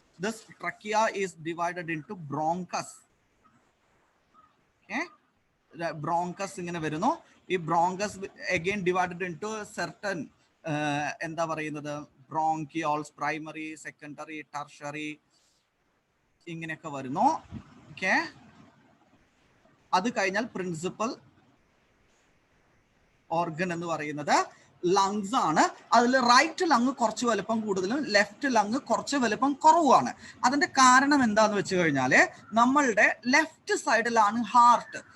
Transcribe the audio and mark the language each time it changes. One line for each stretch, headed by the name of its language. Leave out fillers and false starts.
English: This trachea is divided into bronchus.
Malayalam: Okay, bronchus ഇങ്ങനെ വരുന്നു. ഈ bronchus
English: again divided into certain
Malayalam: എന്താ പറയുന്നത് bronchioles, primary, secondary, tertiary ഇങ്ങനെയൊക്കെ വരുന്നു. ഓക്കെ, അത് കഴിഞ്ഞാൽ പ്രിൻസിപ്പൽ ഓർഗൻ എന്ന് പറയുന്നത് ലങ്സ് ആണ്. അതിൽ റൈറ്റ് ലങ് കുറച്ച് വലുപ്പം കൂടുതലും ലെഫ്റ്റ് ലങ് കുറച്ച് വലുപ്പം കുറവുമാണ്. അതിന്റെ കാരണം എന്താന്ന് വെച്ച് കഴിഞ്ഞാല് നമ്മളുടെ ലെഫ്റ്റ് സൈഡിലാണ് ഹാർട്ട്.